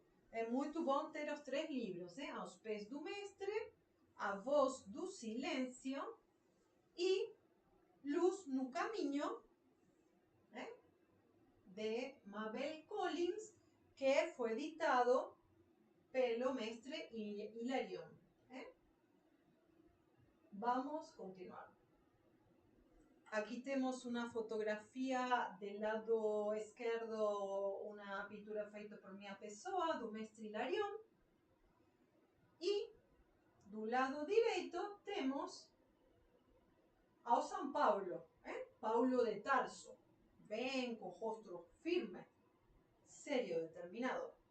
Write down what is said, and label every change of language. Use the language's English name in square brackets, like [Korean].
[Portuguese] É muito bom ter os 3 livros, Aos Pés do Mestre, A Voz do Silêncio e Luz no Caminho, de Mabel Collins, que fue editado pelo mestre Hilarión. [Spanish] Vamos a continuar. Aquí tenemos una fotografía del lado izquierdo, una pintura feita por minha pessoa, do mestre Hilarión. [Portuguese] Y do lado direito temos ao São Paulo, Paulo de Tarso. [Spanish] Ven con rostro firme, serio, determinado.